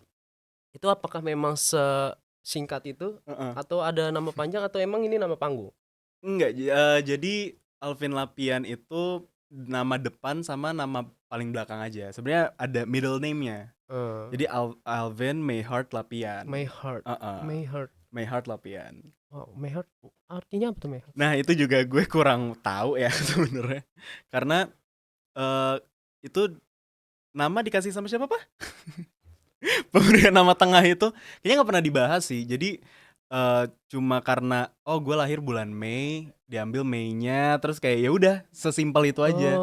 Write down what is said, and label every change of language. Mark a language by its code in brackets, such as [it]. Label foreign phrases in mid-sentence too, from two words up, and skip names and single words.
[id] Itu apakah memang sesingkat itu Heeh. atau ada nama panjang atau emang ini nama panggung? Enggak, jadi Alvin Lapian itu nama depan sama nama paling belakang aja. Sebenarnya ada [en] middle name-nya. [id] Jadi Alvin Mayheart Lapian. [en] My heart, Heeh. my heart. [id] Mayheart Lapian. Wow, [en] my heart [id] artinya apa tuh [en] my heart? [id] Nah, itu juga gue kurang tahu ya sebenarnya. Karena itu nama dikasih sama siapa, Pak? Pemberian nama tengah itu kayaknya nggak pernah dibahas sih. Jadi cuma karena gue lahir bulan Mei, diambil Mei-nya, terus kayak ya udah sesimpel itu aja.